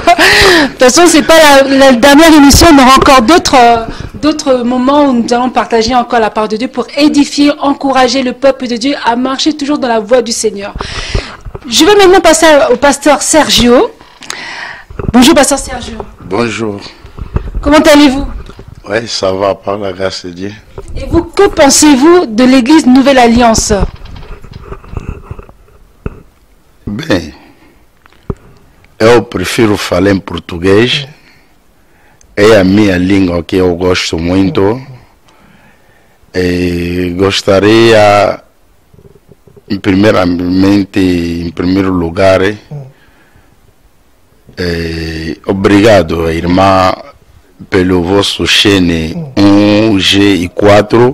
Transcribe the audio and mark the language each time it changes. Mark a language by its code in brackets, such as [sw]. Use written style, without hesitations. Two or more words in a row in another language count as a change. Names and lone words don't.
[fr] De toute façon, c'est pas la dernière émission. On aura encore d'autres moments où nous allons partager encore la parole de Dieu pour édifier, encourager le peuple de Dieu à marcher toujours dans la voie du Seigneur. Je vais maintenant passer au pasteur Sergio. Bonjour, pasteur Sergio. Bonjour. Comment allez-vous? Oui, ça va par la grâce de Dieu. Et vous, que pensez-vous de l'église Nouvelle Alliance? [pt] Bem, eu prefiro falar em português. É a minha língua que eu gosto muito. E gostaria, primeiramente, em primeiro lugar, obrigado, irmã, pelo vosso chaine 1G e 4.